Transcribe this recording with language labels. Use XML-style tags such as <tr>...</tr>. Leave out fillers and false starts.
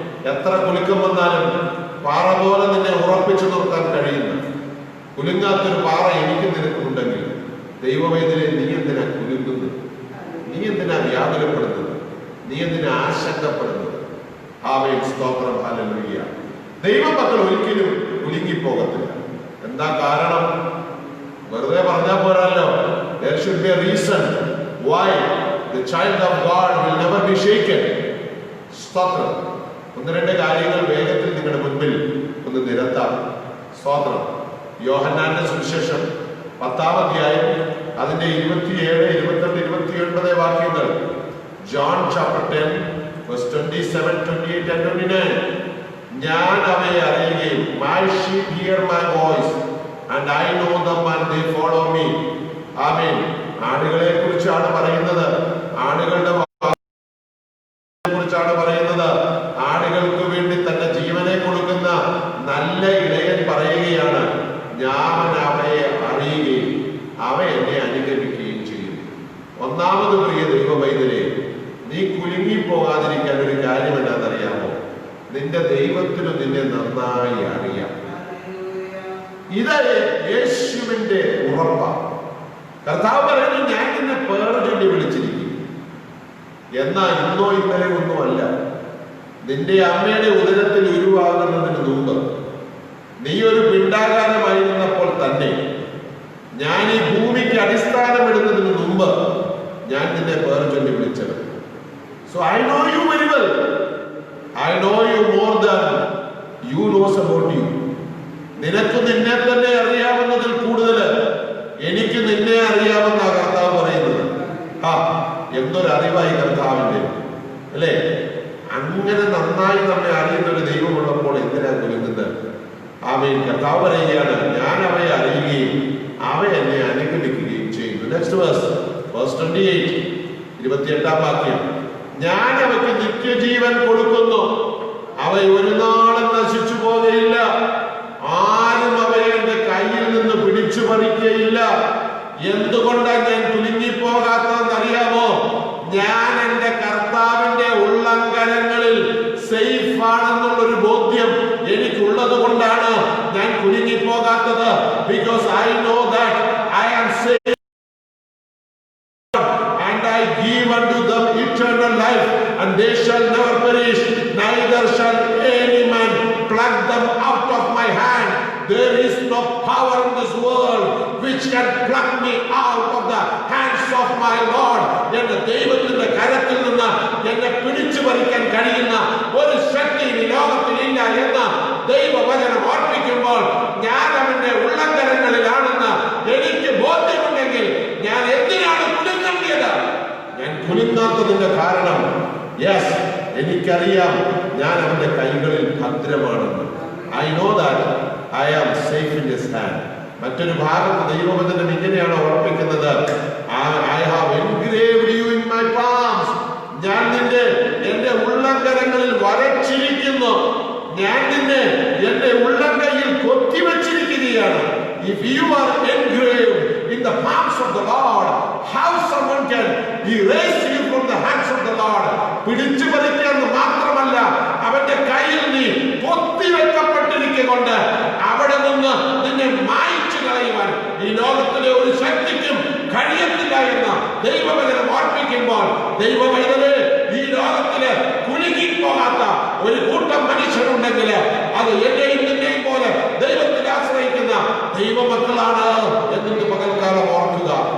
<ml>എത്ര കുലുക്കം വന്നാലും പാറ പോലെ നിന്നെ ഉറപ്പിച്ചു നിർത്താൻ കഴിയുന്ന കുലുങ്ങാത്തൊരു പാറ എനിക്ക് നിനക്കുണ്ടെങ്കിൽ ദൈവവേദനെ നീ എന്തിനാ കുലുങ്ങുന്നത്? നീ എന്തിനാ വ്യാകുലപ്പെടുന്നത്? നീ എന്തിനാ ആശങ്കപ്പെടുന്നത്? ആമേൻ. സ്തോത്രം. ഹല്ലേലൂയ. ദൈവമക്കൾ ഒരിക്കലും കുലുങ്ങിപ്പോകത്തില്ല. എന്താ കാരണം? വെറുതെ പറഞ്ഞാൽ പോരല്ലോ.</ml> <en>There should be a reason why the child of God will never be shaken.</en> <ml>സ്തോത്രം. ഒന്ന് രണ്ട് കാര്യങ്ങൾ വേഗത്തിൽ നിങ്ങളുടെ മുൻപിൽ ഒന്ന് നിരത്താം. സ്തോത്രം. യോഹന്നാന്റെ സുവിശേഷം 10-ാം അധ്യായം അതിന്റെ 27, 28, 29 വാക്യങ്ങൾ.</ml> <en>John chapter 10 verse 27, 28 and 29.</en> <ml>ഞാൻ അവയെ അറിയുകയും</ml> <en>my sheep hear my voice and I know them and they follow me.</en> <ml>ആമേൻ. ആടുകളെ കുറിച്ചാണ് പറയുന്നത്. ആടുകളുടെ കുറിച്ചാണ് പറയുന്നത്. ആടുകൾക്ക് വേണ്ടി തന്റെ ജീവനെ കൊടുക്കുന്ന നല്ല ഇടയൻ പറയുകയാണ്, ഞാൻ അവയെ അറിയുകയും അവ എന്നെ അനുഗമിക്കുകയും ചെയ്യും. ഒന്നാമത് പ്രിയ ദൈവവൈദ്യരെ, നീ കുലുങ്ങിപ്പോകാതിരിക്കാൻ ഒരു കാര്യം എന്താണെന്നറിയാമോ? നിന്റെ ദൈവത്തിനു നിന്നെ നന്നായി അറിയാം. ഇത് യേശുവിന്റെ ഉറപ്പാണ്. കർത്താവ് പറയുന്നു, ഞാൻ നിന്നെ പേര് ചൊല്ലി വിളിച്ചിരിക്കും. എന്നാ ഇന്നോ ഇന്നലെ ഒന്നുമല്ല, നിന്റെ അമ്മയുടെ ഉദരത്തിൽ ഉരുവാകുന്നതിന് മുമ്പ്, നീ ഒരു പിണ്ടാകാരമായിരുന്നപ്പോൾ തന്നെ, ഞാൻ ഈ ഭൂമിക്ക് അടിസ്ഥാനമിടുന്നതിന് മുമ്പ് ഞാൻ നിന്നെ പേര് ചൊല്ലി വിളിച്ചത്.</ml> <en>So I know you very well. I know you more than you knows about you.</en> <ml>നിനക്ക് നിന്നെ തന്നെ അറിയാവുന്നതിൽ കൂടുതൽ എനിക്ക് നിന്നെ അറിയാമെന്ന കർത്താവ് പറയുന്നത്. എന്തൊരു അറിവായി കർത്താവിന്റെ, അല്ലേ? അങ്ങനെ നന്നായി നമ്മെ അറിയുന്ന ഒരു ദൈവമുള്ളപ്പോൾ എന്തിനാ കുലുങ്ങുന്നത്? ആമേൻ. കർത്താവ് പറയുകയാണ്, ഞാൻ അവയെ അറിയുകയും അവ എന്നെ അനുഗമിക്കുകയും ചെയ്യുന്നു.</ml> <en>next verse 28,</en> <ml>28-ാം വാക്യം. ഞാൻ അവയ്ക്ക് നിത്യജീവൻ കൊടുക്കുന്നു, അവ ഒരു നാളും നശിച്ചു പോകയില്ല, ആരും അവയെ എന്റെ കയ്യിൽ നിന്ന് പിടിച്ചു പറിക്കുകയില്ല. എന്തുകൊണ്ടാണ് ഞാൻ കുലുങ്ങിപ്പോകാത്തതെന്ന് അറിയാമോ? ഞാൻ എന്റെ കർത്താവിന്റെ ഉള്ളങ്കരങ്ങളിൽ സേഫ് ആണെന്നുള്ളൊരു ബോധ്യം എനിക്കുള്ളത് കൊണ്ടാണ് ഞാൻ കുലുങ്ങിപ്പോകാത്തത്.</ml> <en>Because I know that I am safe and I give unto them eternal life and they shall never perish, neither shall any man pluck them out of my hand. There is no power in this world which can pluck me out of the hands of my Lord.</en> <ml>എന്റെ ദൈവത്തിന്റെ കരത്തിൽ നിന്ന് എന്നെ പിടിച്ചു പറിക്കാൻ കഴിയുന്ന ഒരു ശക്തി ഈ ലോകത്തിൽ ഇല്ല എന്ന് ദൈവവചനം ഓർപ്പിക്കുമ്പോൾ, ഞാൻ അവന്റെ ഉള്ളങ്കരങ്ങളിലാണെന്ന് എനിക്ക് ബോധ്യമുണ്ടെങ്കിൽ ഞാൻ എന്തിനാണ് കുലുങ്ങേണ്ടത്? ഞാൻ കുലുങ്ങാത്തതിന്റെ കാരണം, യെസ്, എനിക്കറിയാം ഞാൻ അവന്റെ കൈകളിൽ ഭദ്രമാണെന്ന്.</ml> <en>I know that I am safe in his hand.</en> <ml>മറ്റൊരു ഭാഗത്ത് ദൈവവചനം ഇങ്ങനെയാണ് ഓർപ്പിക്കുന്നത്,</ml> <en>I have engraved you in my palms.</en> <ml>ഞാൻ നിന്നെ എന്റെ ഉള്ളങ്കരങ്ങളിൽ വരച്ചിരിക്കുന്നു. ഞാൻ നിന്നെ എന്റെ ഉള്ളങ്കൈയിൽ കൊത്തിവെച്ചിരിക്കുകയാണ്.</ml> <en>If you are engraved in the palms of the Lord, how someone can erase you from the hands of the Lord.</en> <ml>പിടിച്ചു പറിക്കാന്ന് മാത്രമല്ല, അവന്റെ കയ്യിൽ നീ പൊത്തിവെക്കപ്പെട്ടിരിക്കൊണ്ട് അവിടെ നിന്ന് നിന്നെ മായ്ച്ചു കളയുവാൻ ഈ ലോകത്തിലെ ഒരു ശക്തിക്കും കഴിയത്തില്ല എന്ന് ദൈവവചനം ഓർപ്പിക്കുമ്പോൾ, ദൈവവചനമേ, ഈ ലോകത്തില് കുലുങ്ങിപ്പോകാത്ത ഒരു കൂട്ടം മനുഷ്യരുണ്ടെങ്കിൽ അത് എന്നെയും നിന്നെയും പോലെ ദൈവത്തിൽ ആശ്രയിക്കുന്ന ദൈവമക്കളാണ് എന്നിട്ട് പകൽക്കാലം ഓർക്കുക.</ml>